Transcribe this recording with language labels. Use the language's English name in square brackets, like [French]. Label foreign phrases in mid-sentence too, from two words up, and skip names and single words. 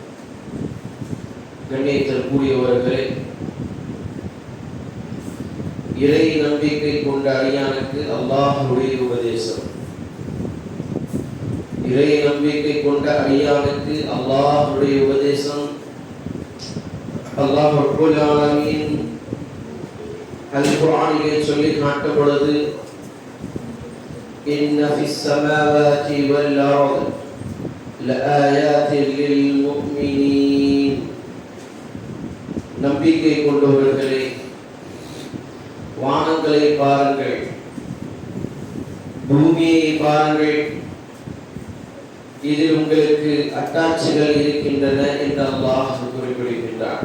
[Tamil] கண்ணியத்திற்குரியவர்களே, இறை நம்பிக்கை கொண்ட அடியானுக்கு அல்லாஹ்வுடைய உபதேசம். இறை நம்பிக்கை கொண்ட அடியானுக்கு அல்லாஹ்வுடைய உபதேசம். அல்லாஹ் [Arabic] رب العالمين [Tamil] அல்-குர்ஆனிலே சொல்லி காட்டும் பொழுது, [Arabic] إن في السماوات والأرض لآيات للمؤمنين. [Tamil] நம்பிக்கை கொண்டவர்களே, வானங்களை பாருங்கள், பூமியை பாருங்கள், இதில் உங்களுக்கு அத்தாட்சிகள் இருக்கின்றன என்று அல்லாஹ் குறிப்பிடுகின்றார்.